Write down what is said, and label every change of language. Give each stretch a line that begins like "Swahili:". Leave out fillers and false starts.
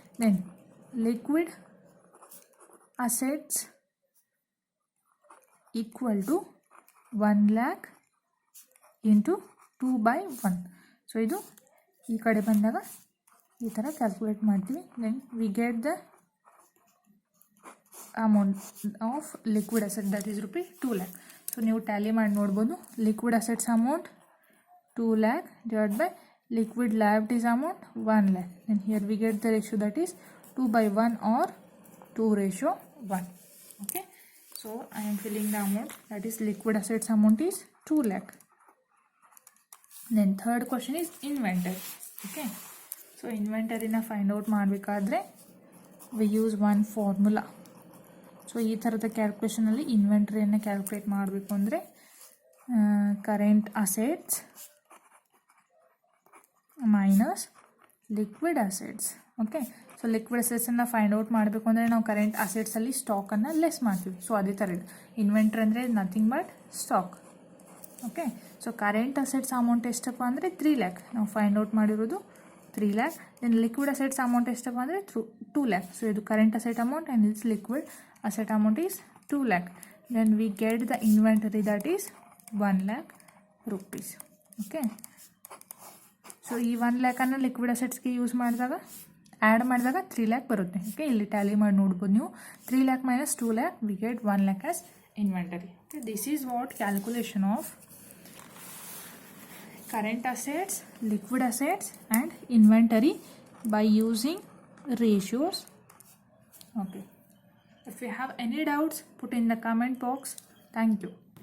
English: Then liquid assets equal to 1 lakh into 2/1.
Kannada: So ಇದು ಈ ಕಡೆ ಬಂದಾಗ ಈ ಥರ ಕ್ಯಾಲ್ಕುಲೇಟ್ ಮಾಡ್ತೀವಿ.
English: Then we get the amount of liquid asset, that is ₹2 lakh.
Kannada: So ನೀವು ಟ್ಯಾಲಿ ಮಾಡಿ ನೋಡ್ಬೋದು.
English: Liquid assets amount 2 lakh divided by liquid liabilities amount 1 lakh. And here we get the ratio, that is 2/1 or 2:1. Okay, so I am filling the amount, that is liquid assets amount is 2 lakh. Then third question is inventory. Okay, so inventory na find out ಮಾಡಬೇಕಾದ್ರೆ we use one formula.
Kannada: So ಈ ಥರದ ಕ್ಯಾಲ್ಕುಲೇಷನಲ್ಲಿ ಇನ್ವೆಂಟ್ರಿಯನ್ನು calculate ಮಾಡಬೇಕು ಅಂದರೆ current assets minus liquid assets. Okay, so liquid ಅಸೆಟ್ಸನ್ನು find out ಮಾಡಬೇಕು ಅಂದರೆ ನಾವು current ಅಸೆಟ್ಸಲ್ಲಿ ಸ್ಟಾಕನ್ನು less ಮಾಡ್ತೀವಿ. So ಅದೇ ಥರ ಇದೆ ಇನ್ವೆಂಟ್ರಿ ಅಂದರೆ
English: Nothing but stock.
Kannada: Okay, so current assets amount ಎಷ್ಟಪ್ಪ ಅಂದರೆ 3 lakh ನಾವು ಫೈಂಡ್ ಔಟ್ ಮಾಡಿರೋದು 3 lakh.
English: then liquid assets amount
Kannada: ಎಷ್ಟಪ್ಪ ಅಂದರೆ
English: 2 lakh. So ಇದು current asset amount and its liquid asset amount is 2 lakh. Then we get the inventory, that is 1 lakh rupees.
Kannada: Okay, so ಈ 1 lakh ಅನ್ನು liquid ಅಸೆಟ್ಸ್ಗೆ use ಮಾಡಿದಾಗ add ಮಾಡಿದಾಗ 3 lakh ಬರುತ್ತೆ. Okay, ಇಲ್ಲಿ Tally ಮಾಡಿ ನೋಡ್ಬೋದು ನೀವು.
English: 3 lakh minus 2 lakh we get 1 lakh as inventory. Okay, this is what calculation of current assets, liquid assets and inventory by using ratios. Okay, if you have any doubts, put in the comment box. Thank you.